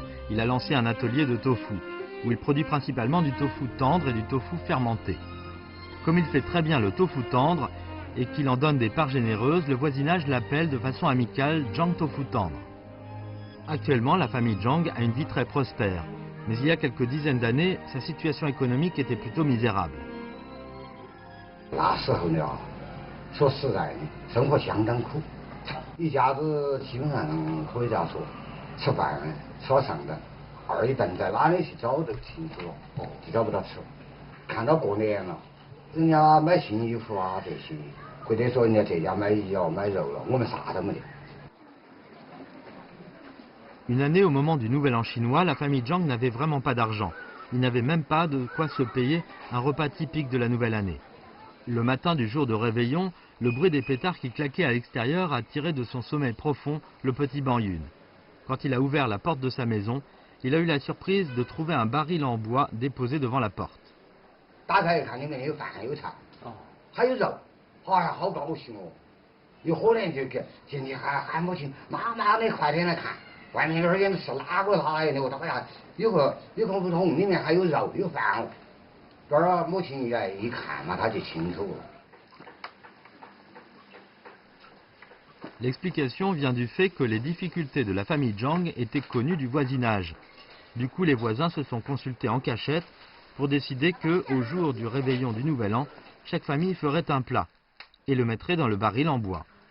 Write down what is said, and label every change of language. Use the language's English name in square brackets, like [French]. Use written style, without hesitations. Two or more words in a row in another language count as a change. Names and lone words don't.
[French] Il a lancé un atelier de tofu, où il produit principalement du tofu tendre et du tofu fermenté. Comme il fait très bien le tofu tendre, et qu'il en donne des parts généreuses, le voisinage l'appelle de façon amicale Zhang Tofu Tendre. Actuellement, la famille Zhang a une vie très prospère, mais il y a quelques dizaines d'années, sa situation économique était plutôt misérable. [Chinese] 那时候呢，说实在的，生活相当苦，一家子基本上可以这样说，吃饭所剩的二一顿在哪里去找都清楚了，就找不到吃。看到过年了，人家买新衣服啊这些。或者说人家这家买鱼了买肉了，我们啥都没得。 [French] Une année au moment du Nouvel An chinois, la famille Zhang n'avait vraiment pas d'argent. Ils n'avaient même pas de quoi se payer un repas typique de la nouvelle année. Le matin du jour de réveillon, le bruit des pétards qui claquaient à l'extérieur a tiré de son sommeil profond le petit Bangyun. Quand il a ouvert la porte de sa maison, il a eu la surprise de trouver un baril en bois déposé devant la porte. [Chinese] 打开一看，里面有饭有菜，还有肉。哎呀，好高兴哦！一伙人就进去喊母亲：“妈妈，你快点来看，外面那儿是哪个来的？我打呀，有个胡同，里面还有肉有饭哦。” 这儿母亲一看嘛，他就清楚了。 [French] L'explication vient du fait que les difficultés de la famille Zhang étaient connues du voisinage. Du coup, les voisins se sont consultés en cachette pour décider que, au jour du réveillon du Nouvel An, chaque famille ferait un plat et le mettrait dans le baril en bois.